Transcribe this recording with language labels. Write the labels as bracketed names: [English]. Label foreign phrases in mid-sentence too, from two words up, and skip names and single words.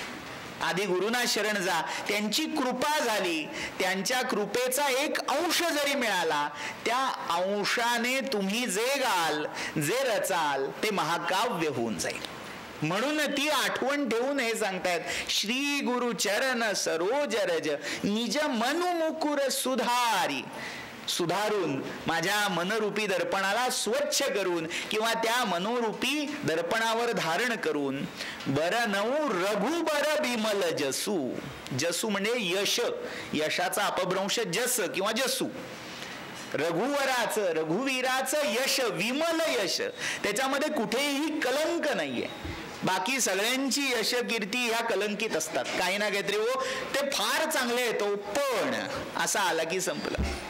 [Marathi] आधी गुरुना शरण जा. त्यांची कृपा झाली, त्यांच्या कृपेचा एक अंश जरी मिळाला, त्या अंशाने तुम्ही जे गाल, जे रचाल ते महाकाव्य होऊन जाईल. म्हणून ती आठवण ठेवून हे सांगतायत, [Awadhi] श्री गुरु चरण सरोज रज निज मनु मुकुर सुधारी. [Marathi] सुधारून माझ्या मनरूपी दर्पणाला स्वच्छ करून किंवा त्या मनोरूपी दर्पणावर धारण करून [Awadhi] बरनऊ रघुबर बिमल जसू. [Marathi] जसू म्हणजे यश, यशाचा अपभ्रंश जस किंवा जसू. रघुवराचं, रघुवीराचं यश, विमल यश, त्याच्यामध्ये कुठेही कलंक नाहीये. बाकी सगळ्यांची यश कीर्ती ह्या कलंकित असतात, काही ना काहीतरी हो ते फार चांगले येतो पण असा आला की संपलं.